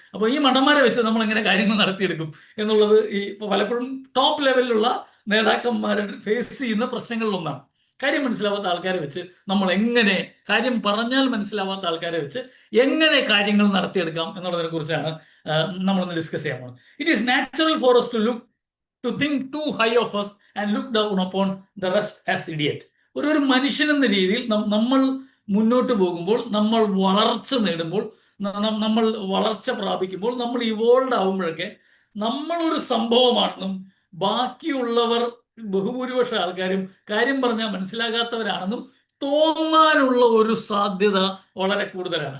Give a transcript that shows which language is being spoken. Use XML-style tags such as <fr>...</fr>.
<ml>അപ്പോൾ ഈ മണ്ടന്മാരെ വെച്ച് നമ്മൾ എങ്ങനെ കാര്യങ്ങൾ നടത്തിയെടുക്കും എന്നുള്ളത് ഈ പലപ്പോഴും ടോപ്പ് ലെവലിലുള്ള നേതാക്കന്മാർ ഫേസ് ചെയ്യുന്ന പ്രശ്നങ്ങളിലൊന്നാണ്. കാര്യം മനസ്സിലാവാത്ത ആൾക്കാരെ വെച്ച് നമ്മൾ എങ്ങനെ, കാര്യം പറഞ്ഞാൽ മനസ്സിലാവാത്ത ആൾക്കാരെ വെച്ച് എങ്ങനെ കാര്യങ്ങൾ നടത്തിയെടുക്കാം എന്നുള്ളതിനെ കുറിച്ചാണ് നമ്മളൊന്ന് ഡിസ്കസ് ചെയ്യാൻ പോകുന്നത്.</ml> <en>It is natural for us to think too high of us and look down upon the rest as idiot.</en> <ml>ഒരു മനുഷ്യൻ എന്ന രീതിയിൽ നമ്മൾ മുന്നോട്ട് പോകുമ്പോൾ, നമ്മൾ വളർച്ച നേടുമ്പോൾ, നമ്മൾ വളർച്ച പ്രാപിക്കുമ്പോൾ, നമ്മൾ ഇവോൾവ് ആകുമ്പോഴൊക്കെ നമ്മളൊരു സംഭവമാണെന്നും ബാക്കിയുള്ളവർ ബഹുഭൂരിപക്ഷ ആൾക്കാരും കാര്യം പറഞ്ഞാൽ മനസ്സിലാകാത്തവരാണെന്നും തോന്നാനുള്ള ഒരു സാധ്യത വളരെ കൂടുതലാണ്.</ml>